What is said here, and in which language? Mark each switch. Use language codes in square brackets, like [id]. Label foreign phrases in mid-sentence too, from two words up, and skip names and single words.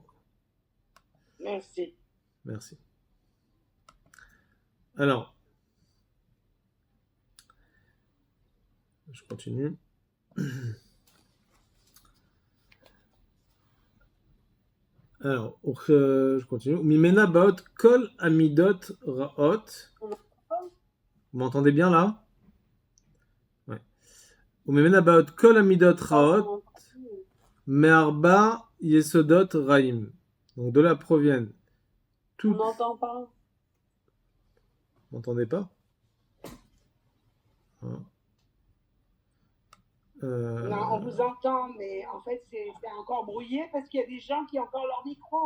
[fr] Merci. Merci. Alors, je continue. Alors, je continue. [he] ממנה באות כל המידות רעות. [fr] Vous m'entendez bien là? Ouais. [he] ממנה באות כל המידות רעות. מארבע יסודות רעים. [fr] Donc de là proviennent toutes. On n'entend pas. Vous m'entendez pas? Non, on vous entend, mais en fait, c'est encore brouillé parce qu'il y a des gens qui ont encore leur micro.